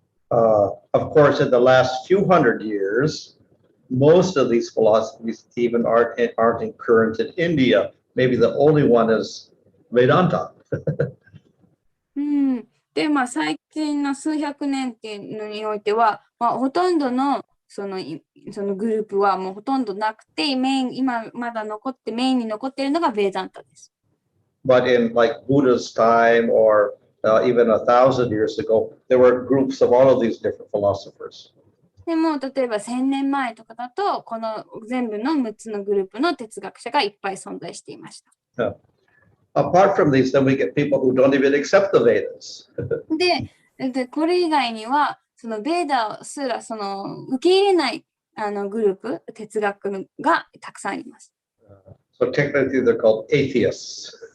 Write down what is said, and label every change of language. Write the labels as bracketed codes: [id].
[en] Of course, in the last few hundred years, most of these philosophies even aren't current in India. Maybe the only one is Vedanta. [ja] で、最近の数百年っていうのにおいては、ほとんどのそのグループはもうほとんどなくて、今まだメインに残っているのがベーダンタです。 [en] But in like Buddha's time or even 1,000 years ago, there were groups of all of these different philosophers. [ja] でも、例えば1000年前とかだと、この全部の6つのグループの哲学者がいっぱい存在していました。 [en] Apart from these, then we get people who don't even accept the Vedas. [ja] で、これ以外には、そのベーダすらその受け入れないグループ、哲学がたくさんあります。 [en] So technically they're called atheists.